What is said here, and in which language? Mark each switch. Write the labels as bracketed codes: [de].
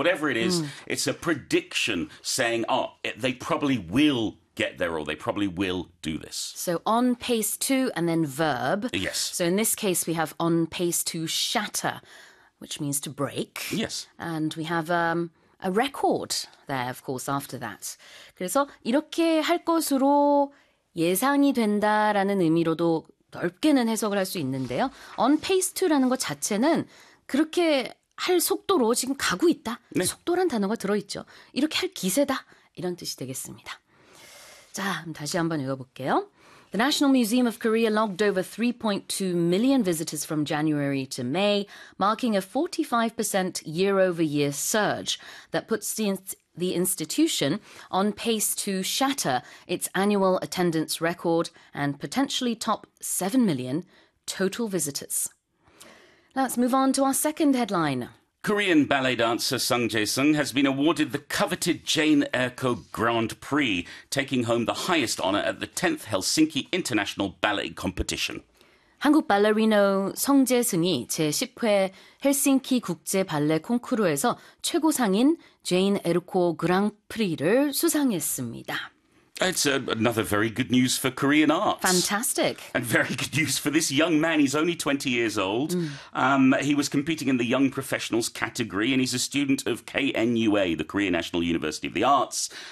[en] Whatever it is, it's a prediction saying, they probably will get there or they probably will do this. So on pace to and then verb. Yes. So in this case, we have on pace to shatter, which means to break. Yes. And we have a record there, of course, after that. [ko] 그래서 이렇게 할 것으로 예상이 된다라는 의미로도 넓게는 해석을 할 수 있는데요. On pace to라는 것 자체는 그렇게 할 속도로 지금 가고 있다. 네. 속도란 단어가 들어있죠. 이렇게 할 기세다. 이런 뜻이 되겠습니다. 자, 다시 한번 읽어볼게요. [en] The National Museum of Korea logged over 3.2 million visitors from January to May, marking a 45% year-over-year surge that puts the institution on pace to shatter its annual attendance record and potentially top 7 million total visitors. Let's move on to our second headline. Korean ballet dancer Sung Jae-sung has been awarded the coveted Jane Erko Grand Prix, taking home the highest honor at the 10th Helsinki International Ballet Competition. [ko] 한국 발레리노 성재승이 제10회 헬싱키 국제 발레 콩쿠르에서 최고상인 제인 에르코 그랑프리를 수상했습니다. [en] It's another very good news for Korean arts. Fantastic. And very good news for this young man. He's only 20 years old. He was competing in the Young Professionals category, and he's a student of KNUA, the Korean National University of the Arts.